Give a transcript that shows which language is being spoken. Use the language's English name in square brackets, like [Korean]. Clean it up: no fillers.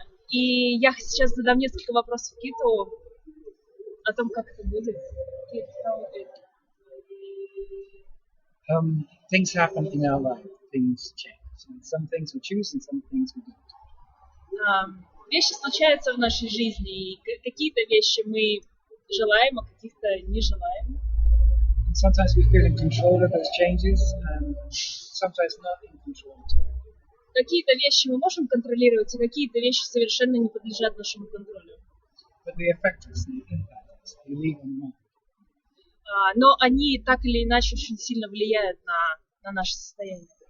[Russian] И я сейчас задам несколько вопросов Киту о том, как это будет. [English] Кит, how it? Things happen in our life. Things change. And some things we choose, and some things we don't. [Russian] Вещи случаются в нашей жизни, и какие-то вещи мы желаем, а каких-то не желаем. [English] And sometimes we feel in control of those changes, and sometimes not in control at all. [Russian] Какие-то вещи мы можем контролировать, а какие-то вещи совершенно не подлежат нашему контролю. [English] But they affect us and impact us. They leave on mind. [Russian] Но они так или иначе очень сильно влияют на наше состояние.